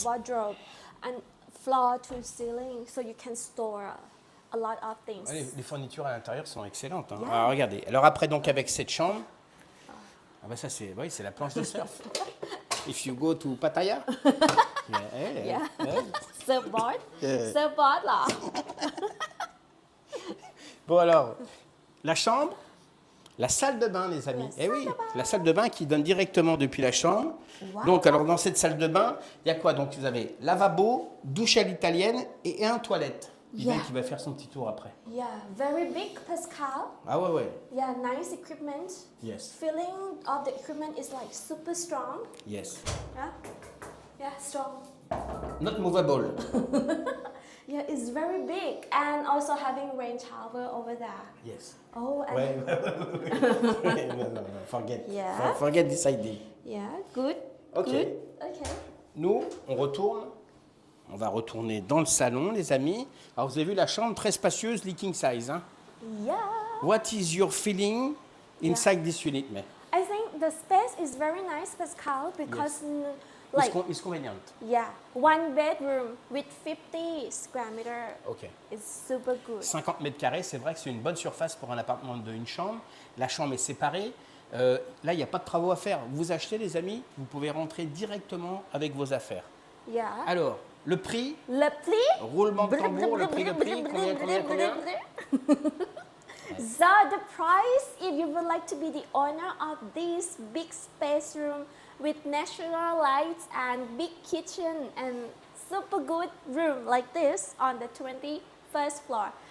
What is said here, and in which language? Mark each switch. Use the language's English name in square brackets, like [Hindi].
[English] of wardrobe and floor to ceiling, so you can store a lot of things. [French] Ouais, les fournitures à l'intérieur sont excellentes. Hein. [English] Yeah. [French] Alors, regardez. Alors, après, donc, avec cette chambre, ah bah ça, c'est la planche de surf. [English] If you go to Pattaya. Yeah. yeah. Surfboard, Yeah. surfboard là. [French] Bon, alors, la chambre, la salle de bain, les amis. La Eh oui, la salle de bain qui donne directement depuis la chambre. [English] Wow. [French] Donc, alors, dans cette salle de bain, il y a quoi? Donc, vous avez lavabo, douche à l'italienne et un toilette. Il [English] Yeah. [French] qui va faire son petit tour après. [English] Yeah, very big, Pascal. [French] Ah ouais, ouais. [English] Yeah, nice equipment. Yes. Feeling of the equipment is like super strong. Yes. Yeah, yeah, strong. Not movable. Yeah, it's very big and also having rain shower over there. Yes. Oh, and [French] Ouais, non, forget. [English] Yeah. Forget this idea. yeah, good. Ok. Good. Okay. [French] Nous, on retourne. On va retourner dans le salon, les amis. Alors, vous avez vu la chambre très spacieuse, lit king size. Hein? [English] Yeah. What is your feeling inside this unit, mais I think the space is very nice, Pascal, because like it's convenient. yeah, one bedroom with 50 square meter Ok. is super good. [French] 50 mètres carrés, c'est vrai que c'est une bonne surface pour un appartement d'une chambre. La chambre est séparée. Là, il n'y a pas de travaux à faire. Vous achetez, les amis, vous pouvez rentrer directement avec vos affaires. [English] Yeah. [French] Alors, le prix, Le prix? roulement de tambour, le prix, combien? [English] So the price, if you would like to be the owner of this big space room with natural lights and big kitchen and super good room like this on the first floor.